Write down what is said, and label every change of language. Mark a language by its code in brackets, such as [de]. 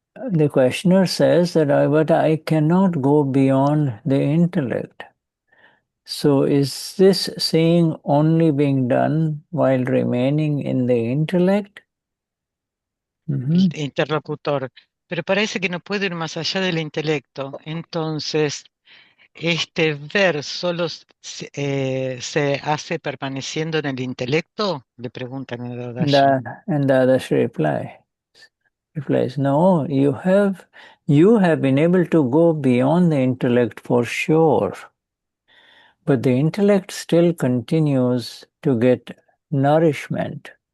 [en] The questioner says that but I cannot go beyond the intellect. So is this saying only being done while remaining in the intellect? [es] El interlocutor. Pero parece que no puede ir más allá del intelecto. Entonces, ¿este ver solo se hace permaneciendo en el intelecto? Le preguntan a Dadashi. [en] And the Dadashri replies, no, you have been able to go beyond the intellect for sure. But the intellect still continues to get nourishment.